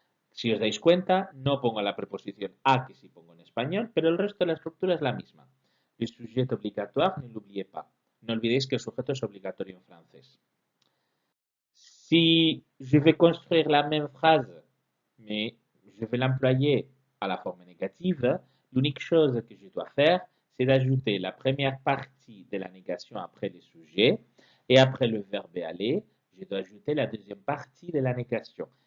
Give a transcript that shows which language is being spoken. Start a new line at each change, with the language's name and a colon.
Spanish: Si os dais cuenta, no pongo la preposición a que sí pongo en español, pero el resto de la estructura es la misma.
French: Le sujet obligatoire, ne l'oubliez pas.
Spanish: No olvidéis que el sujeto es obligatorio en francés.
French: Si je vais construire la même phrase, mais je vais l'employer à la forme négative, l'unique chose que je dois faire, c'est d'ajouter la première partie de la négation après le sujet et après le verbe aller, je dois ajouter la deuxième partie de la négation.